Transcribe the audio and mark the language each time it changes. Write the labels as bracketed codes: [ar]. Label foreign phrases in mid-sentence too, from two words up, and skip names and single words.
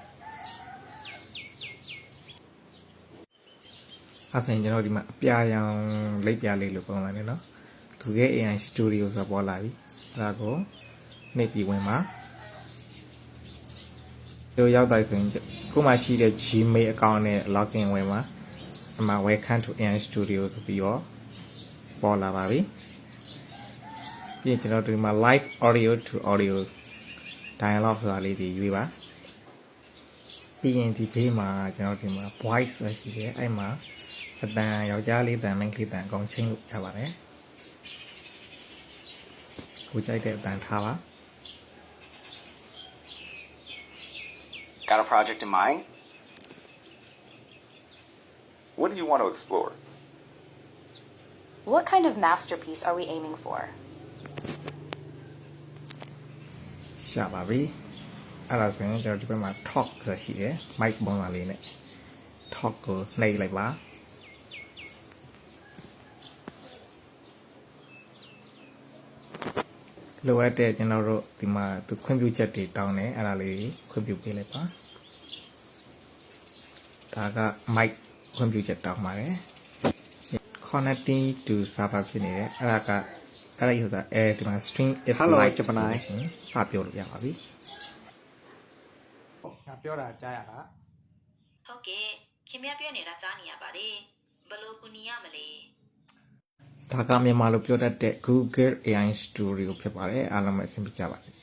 [my] အဲ့ဆိုရင်ကျွန်တော်ဒီမှာအပြာရောင်လိပ်ပြလေးလို့ပုံမှန်နေနော် Google AI Studio ဆိုပေါ်လာပြီအဲ့ဒါကိုနှိပ်ပြီးဝင်ပါ ဒီရောက်တိုင်းဆိုရင်ခုမှရှိတဲ့ Gmail account နဲ့ login ဝင်ပါအမှ [en] welcome to AI Studio [my] ဆိုပြီးတော့ပေါ်လာပါပြီပြီးရင်ကျွန်တော်ဒီမှာ [en] live audio to audio dialogue [my] ဆိုတာလေးတွေရွေးပါပြီးရင်ဒီဘေးမှာကျွန်တော်ဒီမှာ voice ဆိုရှိတယ်အဲ့မှာအတန်ယောက်ျားလေးတန်မိန်းကလေးတန်အကုန်ချိန်လို့ရပါတယ်ကိုကြိုက်တဲ့အတန်ထားပါ [en] Got a project in mind? What do you want to explore? What kind of masterpiece are we aiming for? [my] ရှာပါပြီအဲ့ဒါဆိုရင်ကျွန်တော်ဒီဘက်မှာ talk ဆိုတာရှိတယ် mic ပုံစံလေးနဲ့ talk ကိုနှိပ်လိုက်ပါ လိုအပ်တဲ့ကျွန်တော်တို့ဒီမှာသူခွင့်ပြုချက်တွေတောင်းတယ်အဲ့ဒါလေးခွင့်ပြုပေးလိုက်ပါဒါက mic ခွင့်ပြုချက်တောင်းပါတယ် [en] connecting to server [my] ဖြစ်နေတယ်အဲ့ဒါကအဲ့ဒါဆိုတာဒီမှာ string if like စပြောလို့ရပါပြီငါပြောတာကြားရတာ ဟုတ်ကဲ့ခင်ဗျားပြောနေတာကြားနေရပါတယ်ဘယ်လိုကူညီရမလဲ ဒါကမြန်မာလိုပြောတတ်တဲ့ Google AI Studio ဖြစ်ပါတယ်အားလုံးပဲအဆင်ပြေကြပါစေ